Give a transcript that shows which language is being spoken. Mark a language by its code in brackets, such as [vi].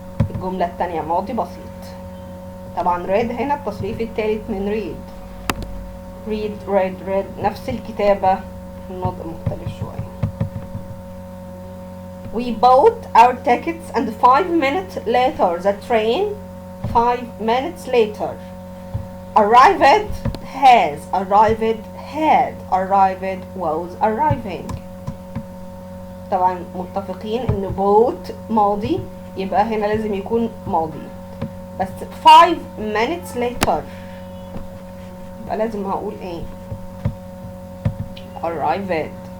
[ar] الجملة التانية ماضي بسيط. طبعا read هنا التصريف التالت من read نفس الكتابة النطق مختلف شوية. [en] We bought our tickets and 5 minutes later the train 5 minutes later arrived has arrived had arrived was arriving. [ar] طبعا متفقين ان bought ماضي يبقى هنا لازم يكون ماضي بس [en] 5 minutes later [ar] يبقى لازم هقول ايه arrived.